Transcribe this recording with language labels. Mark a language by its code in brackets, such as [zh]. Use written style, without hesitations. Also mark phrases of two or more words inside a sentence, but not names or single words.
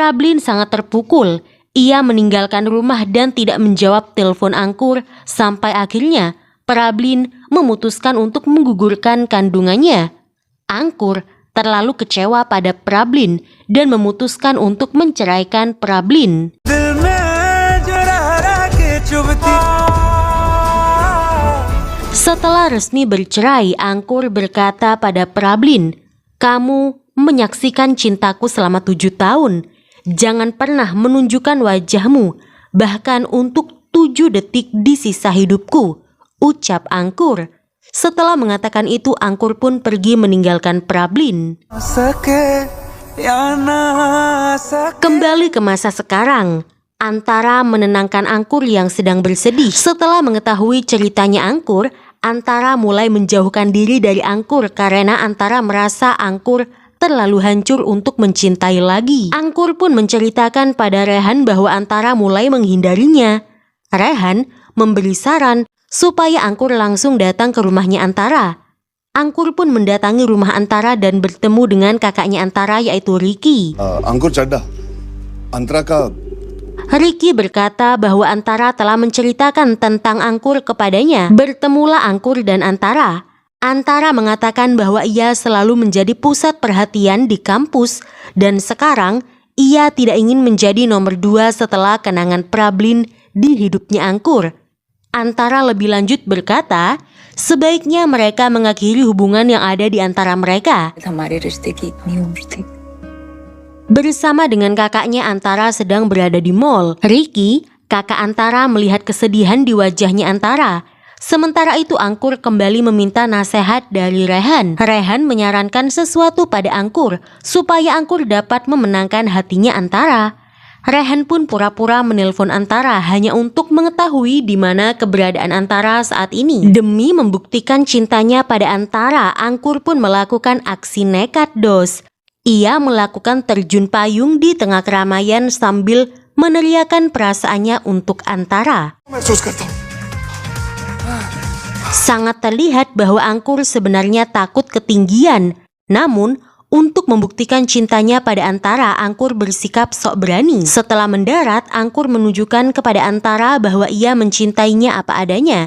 [id] Prablin sangat terpukul. Ia meninggalkan rumah dan tidak menjawab telepon Angkur sampai akhirnya Prablin memutuskan untuk menggugurkan kandungannya. Angkur terlalu kecewa pada Prablin dan memutuskan untuk menceraikan Prablin. [hi] दिल में जो रह के चुभती [id] Setelah resmi bercerai, Angkur berkata pada Prablin, "Kamu menyaksikan cintaku selama 7 tahun. Jangan pernah menunjukkan wajahmu, bahkan untuk 7 detik di sisa hidupku," ucap Angkur. Setelah mengatakan itu, Angkur pun pergi meninggalkan Prablin. [hi] सके या ना सके [id] Kembali ke masa sekarang, Antara menenangkan Angkur yang sedang bersedih. Setelah mengetahui ceritanya Angkur, Antara mulai menjauhkan diri dari Angkur karena Antara merasa Angkur terlalu hancur untuk mencintai lagi. Angkur pun menceritakan pada Rehan bahwa Antara mulai menghindarinya. Rehan memberi saran supaya Angkur langsung datang ke rumahnya Antara. Angkur pun mendatangi rumah Antara dan bertemu dengan kakaknya Antara yaitu Ricky. [hi] अंकुर चड्डा अंतरा का [id] Ricky berkata bahwa Antara telah menceritakan tentang Angkur kepadanya. Bertemulah Angkur dan Antara. Antara mengatakan bahwa ia selalu menjadi pusat perhatian di kampus dan sekarang ia tidak ingin menjadi nomor 2 setelah kenangan Prablin di hidupnya Angkur. Antara lebih lanjut berkata, sebaiknya mereka mengakhiri hubungan yang ada di antara mereka. [hi] हमारे रिश्ते की इतनी उम्र थी। [id] Bersama dengan kakaknya, Antara sedang berada di mall. Ricky, kakak Antara, melihat kesedihan di wajahnya Antara. Sementara itu Angkur kembali meminta nasihat dari Rehan. Rehan menyarankan sesuatu pada Angkur supaya Angkur dapat memenangkan hatinya Antara. Rehan pun pura-pura menelpon Antara hanya untuk mengetahui di mana keberadaan Antara saat ini. Demi membuktikan cintanya pada Antara, Angkur pun melakukan aksi nekat dos. Ia melakukan terjun payung di tengah keramaian sambil meneriakan perasaannya untuk Antara. [hi] महसूस करता हूँ [id] Sangat terlihat bahwa Angkur sebenarnya takut ketinggian. Namun, untuk membuktikan cintanya pada Antara, Angkur bersikap sok berani. Setelah mendarat, Angkur menunjukkan kepada Antara bahwa ia mencintainya apa adanya.